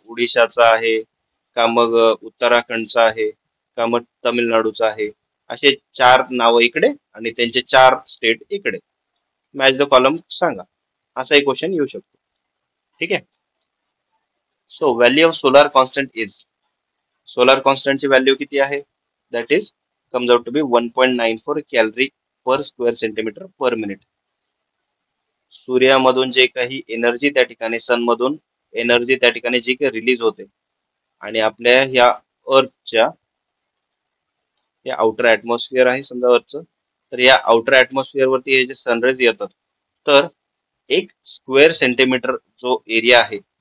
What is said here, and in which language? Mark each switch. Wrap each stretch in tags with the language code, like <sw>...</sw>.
<mr>उडिशाचा आहे का मग उत्तराखंडचा आहे का मग तमिळनाडूचा आहे? असे चार नावं इकडे आणि त्यांचे चार स्टेट इकडे. मॅच द कॉलम सांगा, असा एक क्वेश्चन येऊ शकतो. ठीक आहे.</mr> <en>so value of solar constant is,</en> <mr>solar कॉन्स्टंटची value किती आहे?</mr> <en>That is comes out to be 1.94 calorie per square centimetre per minute.</en> <mr>सूर्यामधून जे काही एनर्जी त्या ठिकाणी सनमधून एनर्जी त्या ठिकाणी जी काही रिलीज होते आणि आपल्या ह्या अर्थच्या हे आउटर ऍटमॉस्फिअर आहे समजा अर्थचं, तर या आउटर ऍटमॉस्फिअर वरती हे जे सनरेज येतात, तर एक स्क्वेअर सेंटीमीटर जो एरिया आहे,</mr>